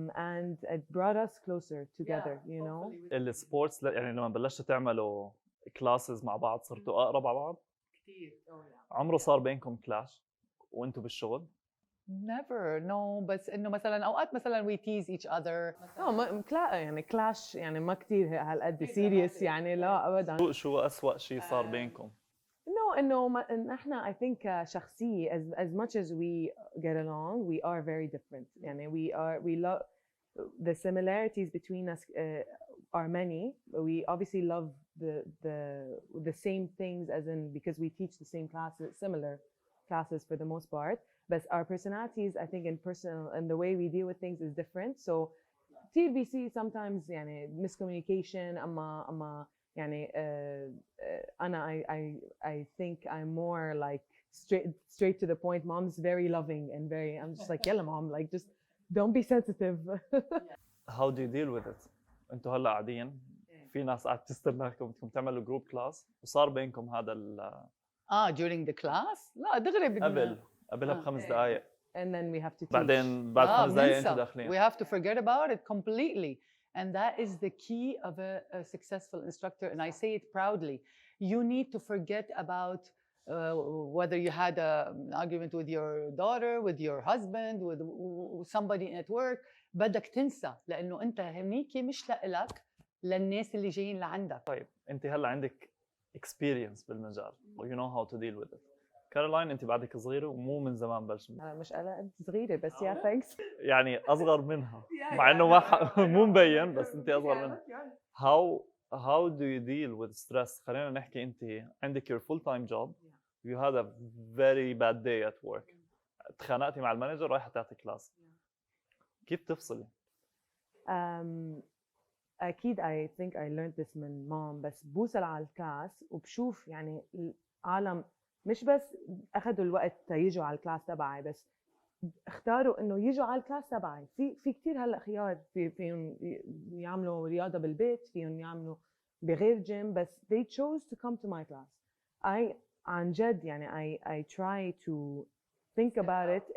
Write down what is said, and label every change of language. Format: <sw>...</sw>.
<en>And it brought us closer together, you know.</en> <ar>السبورتس يعني لما بلشتوا تعملوا كلاسز مع بعض صرتوا اقرب على بعض كتير. عمره صار بينكم كلاش وانتوا بالشغل؟</ar> <en>Never, no.</en> <ar>بس إنه مثلاً أوقات مثلاً</ar> <en>we tease each other.</en> <ar>يعني كلاش يعني ما كتير هالقد serious يعني لا أبداً. شو أسوأ شيء صار بينكم؟ إنه إحنا</ar> <en>I think</en> <ar>شخصية</ar> <en>as much as we get along we are very different. يعني we love the similarities between us are many. We obviously love the same things, as in because we teach the same classes, similar classes for the most part. But our personalities, I think, in personal and the way we deal with things is different. So TBC sometimes يعني miscommunication</en> <ar>أما يعني أنا</ar> <en>I think I'm more like straight to the point. Mom's very loving and very, I'm just like يلا mom, like just don't be sensitive. How do you deal with it?</en> <ar>انتوا هلا قاعدين في ناس قاعد تستناكم بدكم تعملوا جروب كلاس وصار بينكم هذا</ar> <en>during the class؟</en> <ar>لا دغري بدنا قبلها ب5 دقائق.</ar> <en>And then we have to teach.</en> <ar>بعدين بعد 5 دقائق انتوا داخلين.</ar> <en>We have to forget about it completely. And that is the key of a successful instructor. And I say it proudly. You need to forget about whether you had an argument with your daughter, with your husband, with somebody at work.</en> <ar>بدك تنسى، لأنه أنت هنيك مش لإلك، للناس اللي جايين لعندك. طيب أنت هلا عندك</ar> <en>experience</en> <ar>بالمجال و</ar> <en>you know how to deal with it.</en> <ar>كارولين أنت بعدك صغيرة ومو من زمان بلشت. أنا مش أنت صغيرة بس يا thanks. يعني أصغر منها مع إنه ما مو مبين بس أنت أصغر منها.</ar> <en>How do you deal with stress؟</en> <ar>خلينا نحكي أنت عندك</ar> <en>your full time job. You had a very bad day at work.</en> <ar>تخانقتي مع المانجر رايحة تعطي كلاس. كيف تفصلي؟ أكيد</ar> <en>I think I learned this</en> <ar>من mom. بس بوصل على الكلاس وبشوف يعني العالم مش بس اخذوا الوقت تيجوا على الكلاس تبعي، بس اختاروا انه يجوا على الكلاس تبعي. في كثير هلا خيار، فيهم يعملوا رياضه بالبيت، فيهم يعملوا بغير جيم، بس</ar> <en>they chose to come to my class.</en> <ar>عن جد يعني</ar> <en>I try to think about it.</en>